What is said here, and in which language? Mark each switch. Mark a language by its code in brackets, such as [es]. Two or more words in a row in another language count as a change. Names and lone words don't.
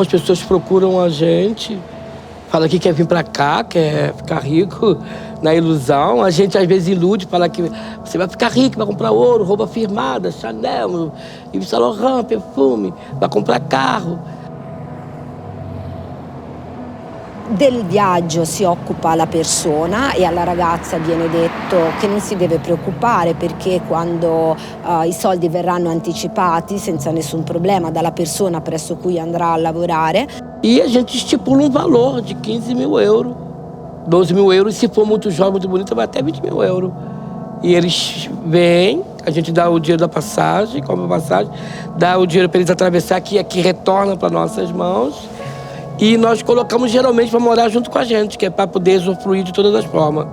[pt] pessoas procuram a gente, fala que quer vir pra cá, quer ficar rico na ilusão. A gente às vezes ilude, fala que você vai ficar rico, vai comprar ouro, roupa firmada, Chanel, Yves Saint Laurent, perfume, vai comprar carro. [it] Del viaggio si occupa la persona e alla ragazza viene detto che non si deve preoccupare perché quando i soldi verranno anticipati senza nessun problema dalla persona presso cui andrà a lavorare. [pt] E a gente estipula um valor de 15 mil euros, 12 mil euros, se for muito jovem, muito bonita, vai até 20 mil euros. E eles vêm, a gente dá o dinheiro da passagem, compra a passagem, dá o dinheiro para eles atravessar, que aqui retorna para nossas mãos. E nós colocamos geralmente para morar junto com a gente, que é para poder usufruir de todas as formas.